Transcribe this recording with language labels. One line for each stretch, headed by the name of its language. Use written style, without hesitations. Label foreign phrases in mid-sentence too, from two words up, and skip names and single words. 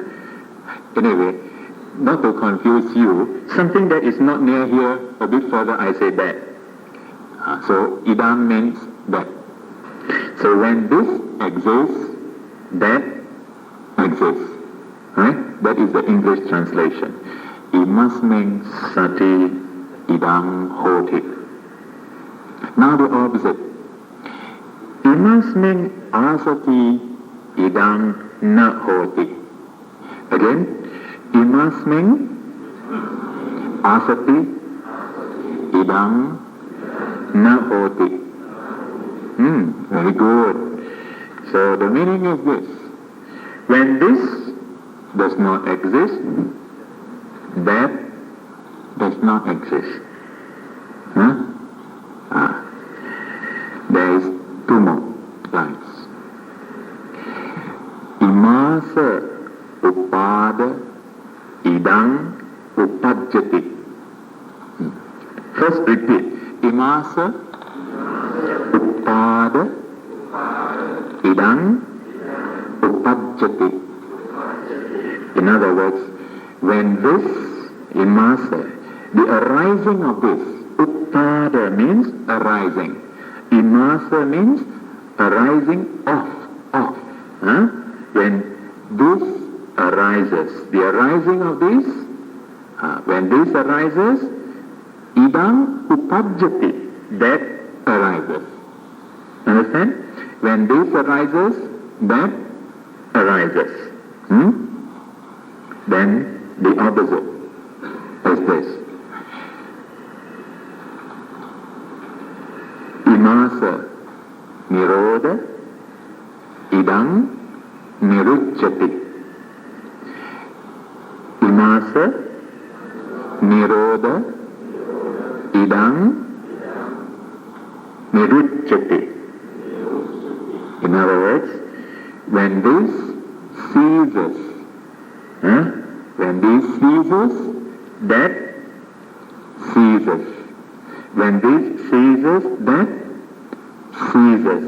English: Anyway, not to confuse you, something that is not near here, a bit further, I say that. So idang means that. So when this exists, that exists. Right? That is the English translation.
Pali: Imasming sati idang hoti.
English: Now the opposite.
Pali: Imasming asati idang na hoti. Again, imasming asati idang na hoti.
English: Very good. So the meaning is this. When this does not exist, that does not exist. There is two more lines.
Pali: Imasa upada idang upajjati.
English: First repeat.
Pali: Imasa upada idang upajjati.
English: In other words, when this imasa, the arising of this, upada means arising. Imasa means arising of. When this arises, the arising of this, when this arises,
Pali: idang upajjati,
English: that arises. Understand? When this arises, that arises. Then the opposite is this.
Pali: Imasa nirodha idang nirucchati. Imasa nirodha idang nirucchati.
English: In other words, when this ceases, when this ceases, that ceases. When this ceases, that ceases.